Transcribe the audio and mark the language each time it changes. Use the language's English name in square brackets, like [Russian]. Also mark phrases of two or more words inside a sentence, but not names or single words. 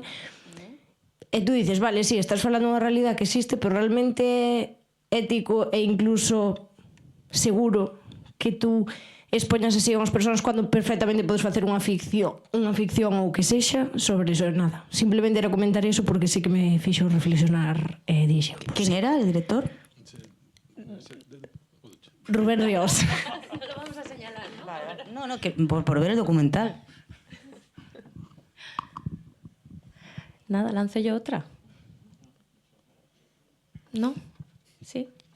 [Galician] E tú dices, vale, sí, estás falando unha realidade que existe, pero realmente ético e incluso seguro que tú expoñas así a unhas persoas cando perfectamente podes facer unha ficción ou que sexa sobre eso, nada. Simplemente era comentar eso porque sí que me fixo reflexionar dixen. [Spanish] ¿Quién era el director? Rubén Ríos. Lo vamos a señalar, ¿no? No, que por ver el documental. Nada, lanzo yo otra. ¿No? Sí.